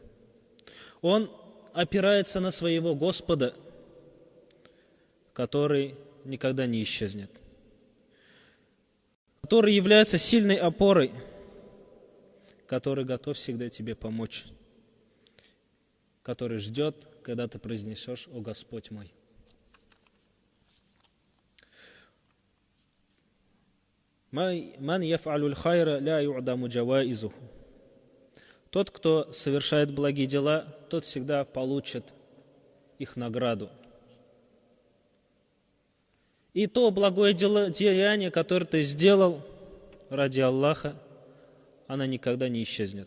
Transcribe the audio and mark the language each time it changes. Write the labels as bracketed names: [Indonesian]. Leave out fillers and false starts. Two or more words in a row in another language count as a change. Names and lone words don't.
[Russian] Он опирается на своего Господа, который никогда не исчезнет, который является сильной опорой, который готов всегда тебе помочь, который ждет, когда ты произнесешь: «О Господь мой». [Arabic] «من يفعل الخير لا يعدم جوازيه». [Russian] Тот, кто совершает благие дела, тот всегда получит их награду. И то благое деяние, которое ты сделал ради Аллаха, оно никогда не исчезнет.